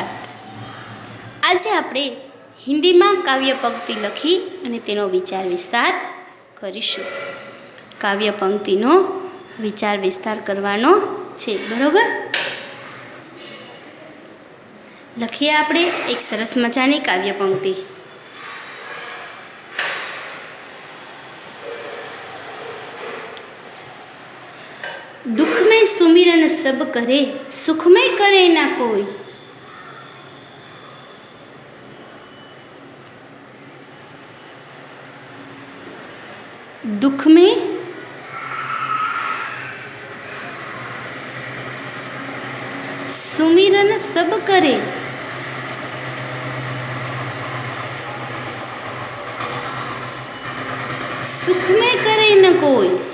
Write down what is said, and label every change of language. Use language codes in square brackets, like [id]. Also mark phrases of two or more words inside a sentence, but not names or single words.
[gu] આજે આપણે હિન્દીમાં કાવ્ય પંક્તિ લખી અને તેનો વિચાર વિસ્તાર કરીશું। કાવ્ય પંક્તિનો વિચાર વિસ્તાર કરવાનો છે, બરોબર? લખીએ આપણે એક સરસ મજાની કાવ્ય પંક્તિ। [hi] दुख में सुमिरन सब करे, सुख में करे ना कोई। दुख में सुमिरन सब करे, सुख में करे न कोई।